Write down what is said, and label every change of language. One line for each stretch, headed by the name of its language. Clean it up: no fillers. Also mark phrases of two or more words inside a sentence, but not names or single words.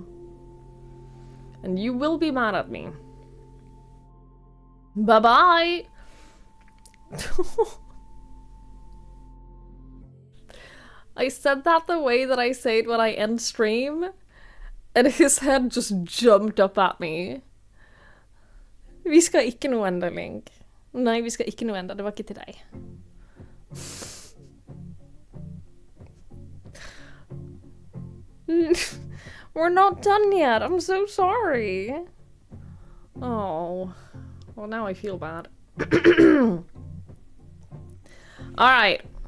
English: And you will be mad at me. Bye-bye! I said that the way that I say it when I end stream, and his head just jumped up at me.
Norwegian: Vi skal ikke noe enda, Link. Nei, vi skal ikke noe enda. Det var ikke til deg.
English: We're not done yet. I'm so sorry. Oh. Well, now I feel bad. Alright.